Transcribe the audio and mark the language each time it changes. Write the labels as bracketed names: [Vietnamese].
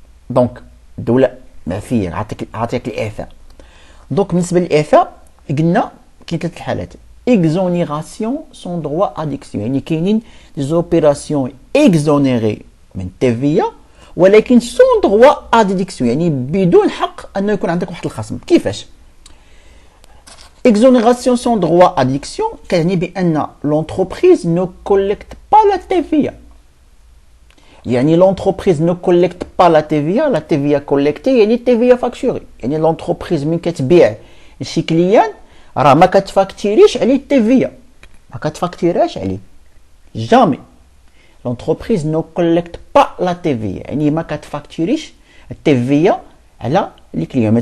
[Arabic] دونك الدوله معفيه، عطيك الاعفاء. دونك بالنسبه للاعفاء قلنا كاين 3 الحالات: [French] exonération sans droit à déduction، [Arabic] يعني كاينين دي زوبيراسيون اكزونيري من التي في ولكن سون دروا ا ديديكسيون، يعني بدون حق انه يكون عندك واحد الخصم. [French] كيفاش؟ exonération sans droit à déduction [Arabic] كتعني بان [French] l'entreprise ne collecte pas la TVA. يعني l'entreprise ne collecte pas la TVA. la TVA collectée يعني TVA facturée. [Arabic] يعني l'entreprise من كتبيع لشي كليان راه ما كتفاكتيريش عليه التيفيا، ما كتفاكتيراش عليه جامي. [French] l'entreprise ne collecte pas la TVA [Arabic] يعني ما كتفاكتيريش التيفيا على لي كليان.